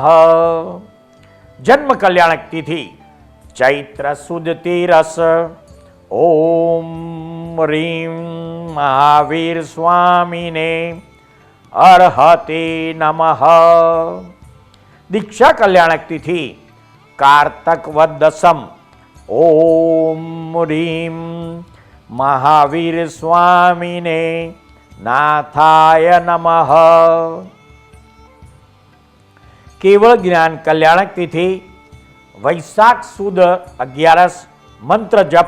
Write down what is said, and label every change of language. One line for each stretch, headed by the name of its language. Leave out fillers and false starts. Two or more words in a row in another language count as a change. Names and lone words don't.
Gujarati: જન્મ કલ્યાણક તિથિ ચૈત્ર સુદ તેરસ.
Sanskrit: ओम रीम महावीर स्वामिने अर्हते नमः.
Gujarati: દીક્ષા કલ્યાણક તિથિ કારતક વદ દશમ।
Sanskrit: ओम ह्रीं महावीर स्वामिने नाथाय नमः।
Gujarati: કેવળ જ્ઞાન કલ્યાણક તિથિ વૈશાખ સુદ 11 મંત્ર જપ।